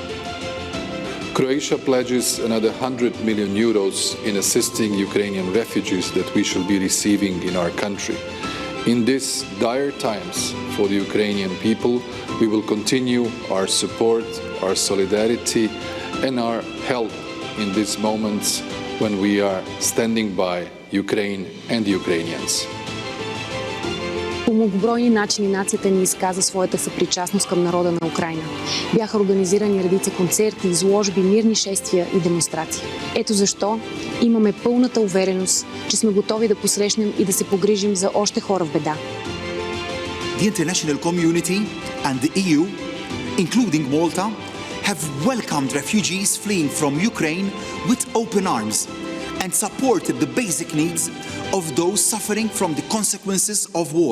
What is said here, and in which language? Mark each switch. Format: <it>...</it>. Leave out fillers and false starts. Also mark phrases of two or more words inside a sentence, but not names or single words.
<en>Croatia pledges another 100 million euros in assisting Ukrainian refugees that we shall be receiving in our country. In these dire times for the Ukrainian people, we will continue our support, our solidarity, and our help in these moments when we are standing by Ukraine and Ukrainians.</en> <bg>По многобройни начини нацията ни изказа своята съпричастност към народа на Украйна. Бяха организирани редица концерти, изложби, мирни шествия и демонстрации. Ето защо имаме пълната увереност, че сме готови да посрещнем и да се погрижим за още хора в беда.</bg> <en>The international community and the EU, including Malta, have welcomed refugees fleeing from Ukraine with open arms and supported the basic needs of those suffering from the consequences of war.</en>